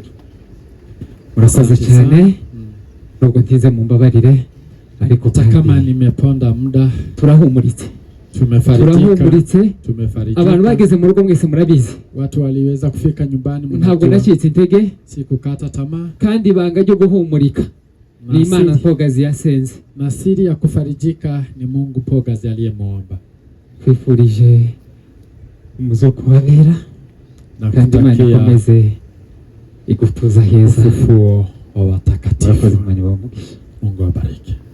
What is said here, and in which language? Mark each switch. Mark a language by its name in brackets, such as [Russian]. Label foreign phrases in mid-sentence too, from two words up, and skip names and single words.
[Kinyarwanda] Murakoze cyane. Nubwo ntize mumbabarire ariko [Swahili] kama nimeponda muda [Kinyarwanda] turahumuritse. Tumefarijika. Abantu bageze mu rugo mwese murabizi. [Swahili] Watu waliweza kufika nyumbani mnajua. [Kinyarwanda] Ntabwo nacitse intege. [Swahili] Sikukata tamaa. [Kinyarwanda] Kandi banga ryo guhumurika ni Imana Pogazi yasenze. [Swahili] Na siri ya kufarijika ni Mungu Pogazi aliyemuomba. [Kinyarwanda] Twifurije umuzoko wabera. Na kandi Imana ikomeze igutuza heza. [Swahili] Ufufuo wa watakatifu. Mungu awabariki.